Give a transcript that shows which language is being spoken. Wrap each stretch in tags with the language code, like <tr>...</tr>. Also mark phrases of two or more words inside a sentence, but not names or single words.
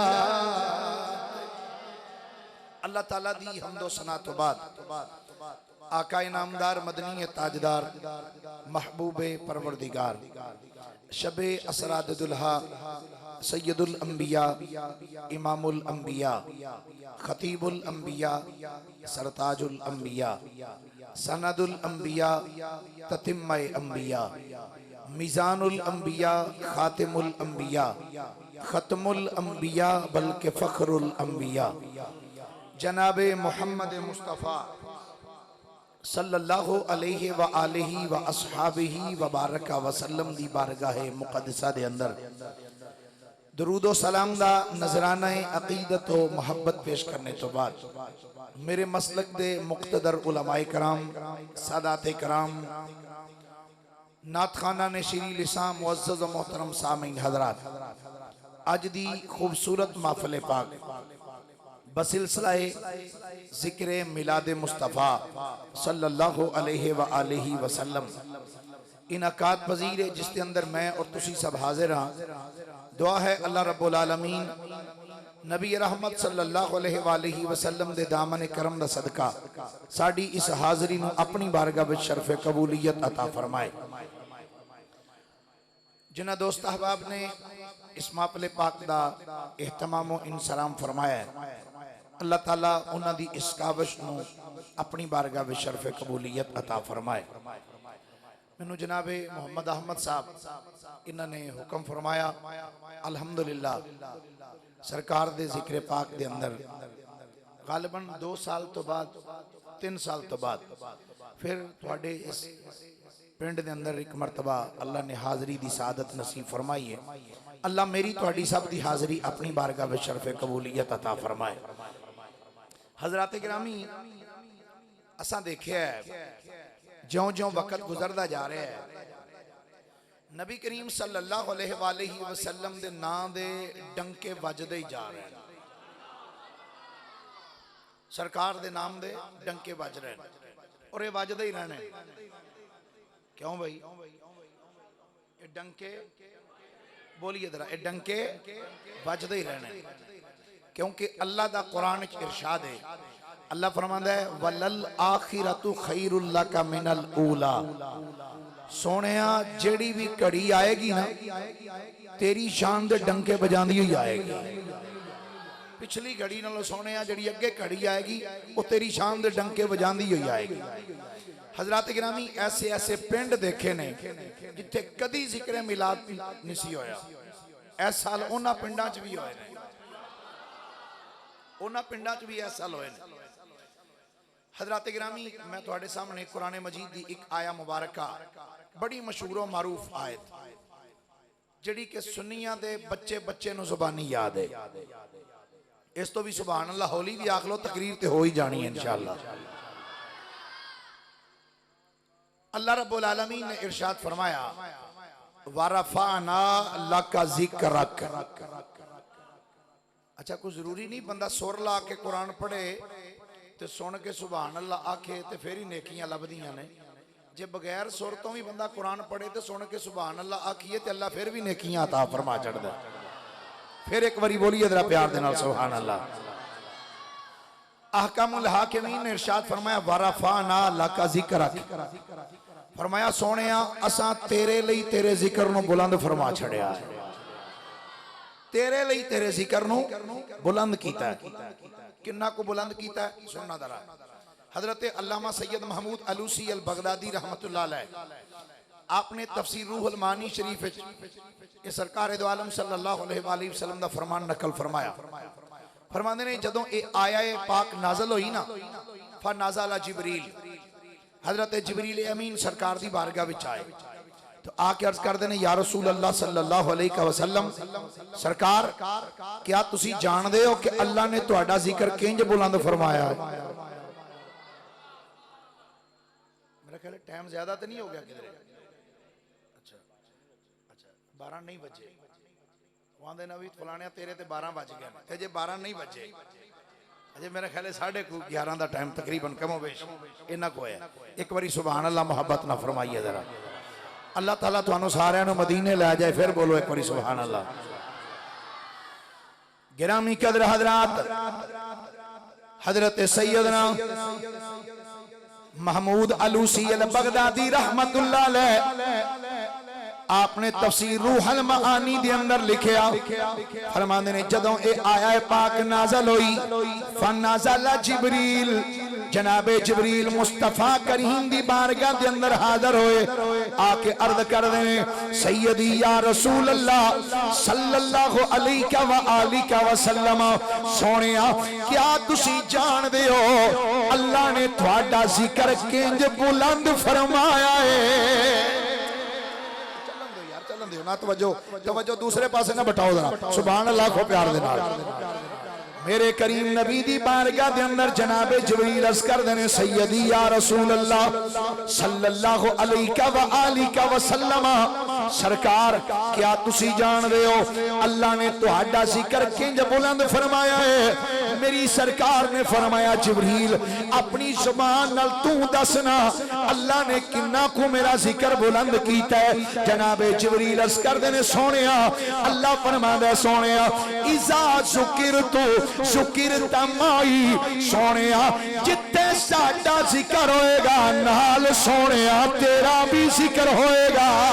<pa>اللہ تعالیٰ دی حمد و ثنا تو بعد آقا انعامدار مدنی تاجدار محبوبِ پروردگار شبِ اسراد دولہا سید الانبیاء امام الانبیاء خطیب الانبیاء سرتاج الانبیاء سند الانبیاء تتمے انبیاء میزان الانبیاء خاتم الانبیاء ختم الانبیاء بلکہ فخر الانبیاء جنابِ محمد مصطفیٰ</pa> <ar>صلی اللہ علیہ و آلہ و اصحابہ و بارک وسلم</ar> <pa>دی بارگاہ مقدسہ دے اندر درود و سلام دا نذرانہ عقیدت و محبت پیش کرنے تو بعد میرے مسلک دے مقتدر علمائے کرام، ساداتِ کرام، نعت خواناں نے شیریں لساں معزز و محترم سامعین حضرات، اج دی خوبصورت محفل پاک بسلسلۂ ذکر میلاد مصطفیٰ</pa> <ar>صلی اللہ علیہ و آلہ وسلم</ar> <pa>انعقاد پذیر ہے، جس کے اندر میں اور تسی سب حاضر ہاں. دعا ہے</pa> <ar>اللہ رب العالمین</ar> <pa>نبی رحمت</pa> <ar>صلی اللہ علیہ وسلم</ar> <pa>دے دامن کرم دا صدقہ ساڈی اس حاضری نوں اپنی بارگاہ وچ شرفِ قبولیت عطا فرمائے. جنہاں دوست احباب نے اس محفل پاک دا اہتمام و انصرام فرمایا ہے، اللہ تعالیٰ انہاں دی اس کاوش نوں اپنی بارگاہ وچ شرفِ قبولیت عطا فرمائے. مینوں جنابِ محمد احمد صاحب انہوں نے حکم فرمایا، الحمدللہ سرکار دے ذکر پاک دے اندر غالباً 2 سال تو بعد 3 سال تو بعد فیر تھوڑے اس پنڈ دے اندر اک مرتبہ اللہ نے حاضری دی سعادت نصیب فرمائی ہے. اللہ میری تھوڑی سب دی حاضری اپنی بارگاہ میں شرفِ قبولیت عطا فرمائے. حضرات گرامی، اساں ویکھیا ہے جیوں جیوں وقت گزردا جا رہا ہے، نبی کریم</pa> <ar>صلی اللہ علیہ وسلم</ar> <pa>دے نام دے ڈنکے وجدے ہی جا رہے ہیں. سرکار دے نام دے ڈنکے وج رہے ہیں اور یہ وجدے ہی رہنے. کیوں بھائی؟ یہ ڈنکے بولیے ذرا، یہ ڈنکے وجدے ہی رہنے، کیونکہ اللہ دا قرآن چ ارشاد ہے، اللہ فرماندا ہے</pa> <ar>وللآخرة خير لك من الأولى.</ar> <pa>سوہنیا جیہڑی وی گھڑی آئے گی نا تیری شان دے ڈنکے وجاندی ہی آئے گی. پچھلی گھڑی نالوں سوہنیا جیہڑی اگے گھڑی آئے گی او تیری شان دے ڈنکے وجاندی ہی آئے گی. حضرات گرامی، ایسے ایسے پنڈ ویکھے نے جتھے کدی ذکر میلاد نہیں سی ہویا، اس سال انہاں پنڈاں چ وی ہوئے نے، انہاں پنڈاں چ وی اس سال ہوئے نے. حضرات گرامی، میں تہاڈے سامنے قرآن مجید کی اک آیہ مبارکہ بڑی مشہور اور معروف آیت جیہڑی کہ سنیاں دے بچے بچے نوں زبانی یاد ہے. اس تو وی</pa> <ar>سبحان اللہ</ar> <pa>ہولی وی آکھ لو، تقریر تے ہو ہی جانی ہے ان شاء اللہ.</pa> <ar>اللہ رب العالمین</ar> <pa>نے ارشاد فرمایا</pa> <ar>ورفعنا لك ذكرك.</ar> <pa>اچھا، کوئی ضروری نہیں بندہ سر لا کے قرآن پڑھے تے سن کے</pa> <ar>سبحان اللہ</ar> <pa>آکھے تے فیر ہی نیکیاں لبھدیاں نے. جے بغیر سر تو وی بندہ قرآن پڑھے تے سن کے</pa> <ar>سبحان اللہ</ar> <pa>آکھیے تے اللہ فیر وی نیکیاں عطا فرما چھڈدا. فیر اک واری بولیے ذرا پیار دے نال</pa> <ar>سبحان اللہ. أحكم الحاكمين</ar> <pa>نے ارشاد فرمایا</pa> <ar>ورفعنا لك ذكرك,</ar> <pa>فرمایا سوہنیا اساں تیرے لئی تیرے ذکر نوں بلند فرما چھڈیا ہے، تیرے لئی تیرے ذکر نوں بلند کیتا ہے. کنا کو بلند کیتا ہے سننا ذرا۔ حضرت علامہ سید محمود آلوسی البغدادی</pa> <ar>رحمۃ اللہ علیہ</ar> <pa>آپنے تفسیر روح المعانی شریف یہ سرکار دو عالم</pa> <ar>صلی اللہ علیہ وسلم</ar> <pa>دا فرمان نقل فرمایا. فرماندے نے جدوں یہ آیہ پاک نازل ہوئی نا</pa> <ar>فنزل جبريل,</ar> <pa>حضرت جبریل امین سرکار دی بارگاہ وچ آئے تو آکے عرض کرتے ہیں</pa> <ar>یا رسول اللہ صلی اللہ علیہ وسلم,</ar> <pa>سرکار کیا تسی جاندے ہو کہ اللہ نے تہاڈا ذکر کنج بلند فرمایا ہے? میرا خیال ٹائم زیادہ تو نہیں ہو گیا کدھر? اچھا اچھا، 12 نہیں بجے واندے نا وی فلانے تیرے تے 12 بج گئے تے جے 12 نہیں بجے اجے میرا خیال 11:30 کا ٹائم تقریباً کم و بیش انا کو ہے. اک واری</pa> <ar>سبحان اللہ</ar> <pa>محبت نال فرمائیے ذرا۔ اللہ تعالیٰ تہانوں ساریاں نوں مدینے لے جائے. فیر بولو اک واری</pa> <ar>سبحان اللہ.</ar> <pa>گرامی قدر حضرات، حضرت سیدنا محمود آلوسی البغدادی</pa> <ar>رحمۃ اللہ علیہ</ar> <pa>آپنے تفسیر روح المعانی دے اندر لکھیا، فرماندے نے جدوں اے آیہ پاک نازل ہوئی</pa> <ar>فنزل جبريل,</ar> <pa>جنابِ جبریل مصطفیٰ کریم دی بارگاہ دے اندر حاضر ہوئے. آکے عرض کر دے</pa> <ar>سیدی یا رسول اللہ صلی اللہ علیہ و آلہ وسلم,</ar> <pa>سوہنیا کیا تسی جاندے ہو اللہ نے تہاڈا ذکر کنج بلند فرمایا ہے? توجہ نا توجہ توجہ دوسرے پاسے نا بٹاؤ ذرا</pa> <ar>سبحان اللہ</ar> <pa>کو پیار دے نال میرے کریم نبی دی بارگاہ دے اندر جنابِ جبریل عرض کر دینے</pa> <ar>سیدی یا رسول اللہ صلی اللہ علیہ و آلک وسلم</ar> <pa>سرکار کیا تسی جان دے ہو اللہ نے تہاڈا ذکر کنج بلند فرمایا ہے میری سرکار نے فرمایا جبریل اپنی زبان نال تو دسنا اللہ نے کنا کو میرا ذکر بلند کیتا ہے جنابِ جبریل عرض کر دینے سوہنیا اللہ فرماندا سوہنیا</pa> <ar>إذا ذُكِرتُ ذُكِرتَ معي</ar> <pa>سوہنیا جتھے ساڈا ذکر ہوئے گا نال سوہنیا تیرا وی ذکر ہوئے گا</pa>